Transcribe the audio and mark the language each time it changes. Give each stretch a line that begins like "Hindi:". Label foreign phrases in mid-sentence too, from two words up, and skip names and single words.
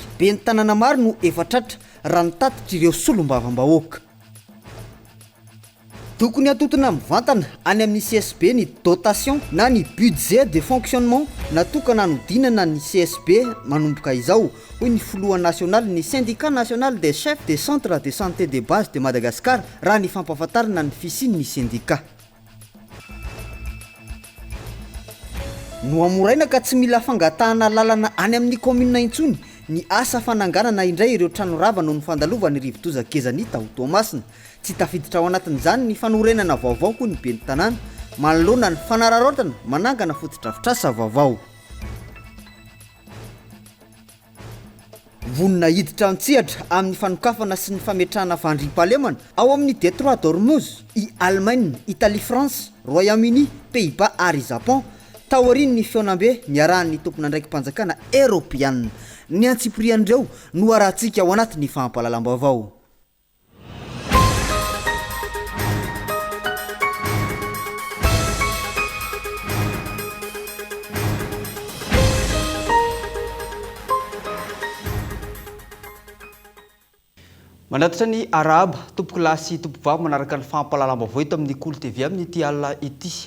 Malagasy: Be ny tanàna maro no efa tratra raha ny tatitra ireo solombavam-bahoaka. Tokony atotona mivantana any amin'ny CSB ny dotation na ny
French: budget de fonctionnement
Malagasy: natokana hanodinana ny CSB manomboka izao, hoy ny filoha national ny syndicat national des chefs des centres de santé de base de Madagascar raha ny fampahafantarana ny fisian'ny syndicat. No amoraina ka tsy mila fangatahana lalana any amin'ny commune intsony ny asa fananganana indray ireo trano rava noho ny fandalovany rivodozan-kezany tao Toamasina. Tsy tafiditra ao anatin'izany ny fanorenana vaovao koa ny ben'ny tanàna, manoloana ny fanararaotana manangana fotodrafitrasa vaovao. Vonona hiditra antsihatra amin'ny fanokafana sy ny fametrahana vandrim-pahalemana ao amin'ny Détroit d'Ormuz, i Allemagne, Italie, France, Royaume-Uni, Pays-Bas ary Japon taoriany ny feonambe niarahan'ny tompon'andraiky mpanjakana Europiana. Ny antsiprian'ireo no arahantsika ao anatin'ny fahampahalalam-baovao. Manatitra ny araba tompo lasy tompo vavy manaraka ny fahampahalalam-baovao eto amin'ny Kolo TV amin'ny ity alina ity.